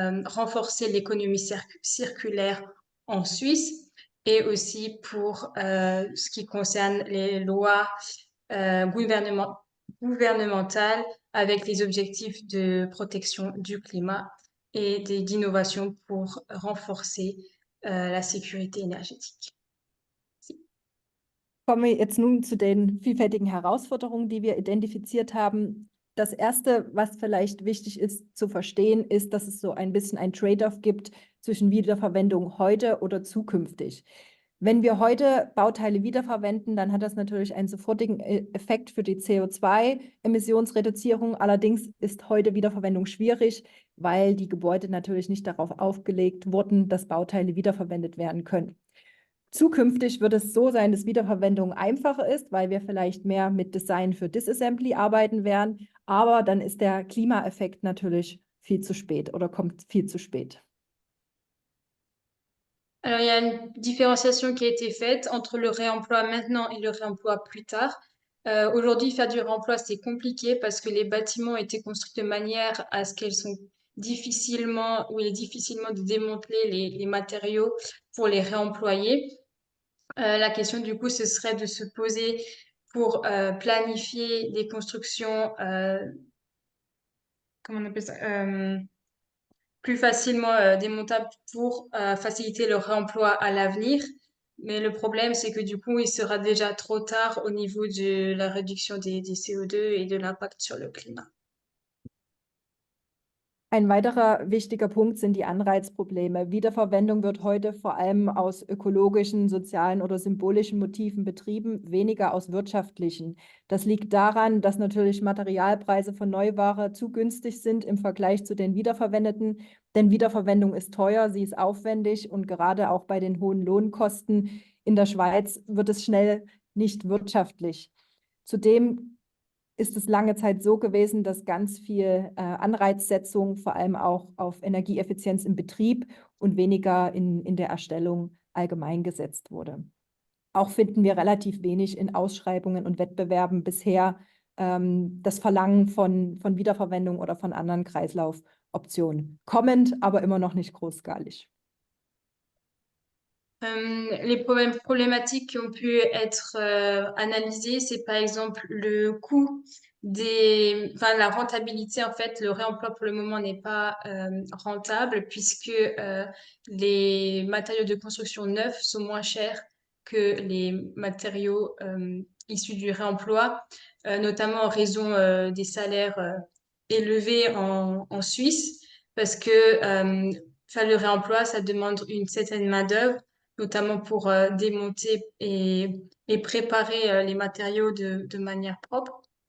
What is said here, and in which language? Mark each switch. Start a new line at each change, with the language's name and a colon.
French: renforcer l'économie circulaire en Suisse et aussi pour ce qui concerne les lois gouvernementales avec les objectifs de protection du climat et d'innovation pour renforcer la sécurité énergétique.
German: Kommen wir jetzt nun zu den vielfältigen Herausforderungen, die wir identifiziert haben. Das Erste, was vielleicht wichtig ist zu verstehen, ist, dass es so ein bisschen ein Trade-off gibt zwischen Wiederverwendung heute oder zukünftig. Wenn wir heute Bauteile wiederverwenden, dann hat das natürlich einen sofortigen Effekt für die CO2-Emissionsreduzierung. Allerdings ist heute Wiederverwendung schwierig, weil die Gebäude natürlich nicht darauf aufgelegt wurden, dass Bauteile wiederverwendet werden können. Zukünftig wird es so sein, dass Wiederverwendung einfacher ist, weil wir vielleicht mehr mit Design für Disassembly arbeiten werden. Aber dann ist der Klimaeffekt natürlich viel zu spät oder kommt viel zu spät.
French: Alors, il y a une différenciation qui a été faite entre le réemploi maintenant et le réemploi plus tard. Aujourd'hui, faire du réemploi, c'est compliqué parce que les bâtiments ont été construits de manière à ce qu'elles sont difficilement, où il est difficilement de démanteler les matériaux pour les réemployer. La question, du coup, ce serait de se poser pour planifier des constructions, comment on appelle ça, plus facilement démontables pour faciliter le réemploi à l'avenir. Mais le problème, c'est que du coup, il sera déjà trop tard au niveau de la réduction des CO2 et de l'impact sur le climat.
German: Ein weiterer wichtiger Punkt sind die Anreizprobleme. Wiederverwendung wird heute vor allem aus ökologischen, sozialen oder symbolischen Motiven betrieben, weniger aus wirtschaftlichen. Das liegt daran, dass natürlich Materialpreise von Neuware zu günstig sind im Vergleich zu den wiederverwendeten, denn Wiederverwendung ist teuer, sie ist aufwendig und gerade auch bei den hohen Lohnkosten in der Schweiz wird es schnell nicht wirtschaftlich. Zudem ist es lange Zeit so gewesen, dass ganz viel Anreizsetzung vor allem auch auf Energieeffizienz im Betrieb und weniger in der Erstellung allgemein gesetzt wurde. Auch finden wir relativ wenig in Ausschreibungen und Wettbewerben bisher das Verlangen von Wiederverwendung oder von anderen Kreislaufoptionen. Kommend, aber immer noch nicht großskalig.
French: Les problématiques qui ont pu être analysées, c'est par exemple le coût enfin la rentabilité en fait. Le réemploi pour le moment n'est pas rentable puisque les matériaux de construction neufs sont moins chers que les matériaux issus du réemploi, notamment en raison des salaires élevés en Suisse, parce que faire le réemploi, ça demande une certaine main-d'œuvre, notamment pour démonter et préparer les matériaux de manière propre.